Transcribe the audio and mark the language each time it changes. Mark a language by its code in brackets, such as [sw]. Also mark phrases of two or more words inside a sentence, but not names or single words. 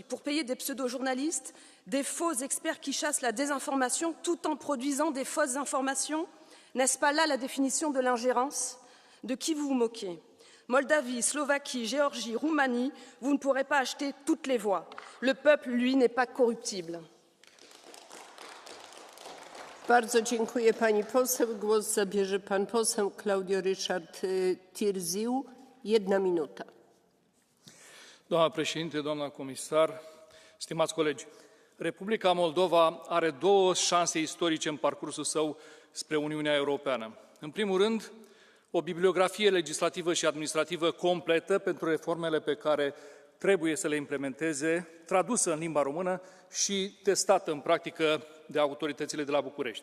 [fr] Pour payer des pseudo-journalistes, des faux experts qui chassent la désinformation tout en produisant des fausses informations? N'est-ce pas là la définition de l'ingérence? De qui vous vous moquez? Moldavie, Slovaquie, Géorgie, Roumanie, vous ne pourrez pas acheter toutes les voix. Le peuple, lui, n'est pas corruptible. [pl] Bardzo dziękuję pani poseł. Głos zabierze pan poseł Claudio Richard Tirziu. [ro] 1 minută. Doamna președinte, doamna comisar, stimați colegi, Republica Moldova are două șanse istorice în parcursul său spre Uniunea Europeană. În primul rând, o bibliografie legislativă și administrativă completă pentru reformele pe care trebuie să le implementeze, tradusă în limba română și testată în practică de autoritățile de la București.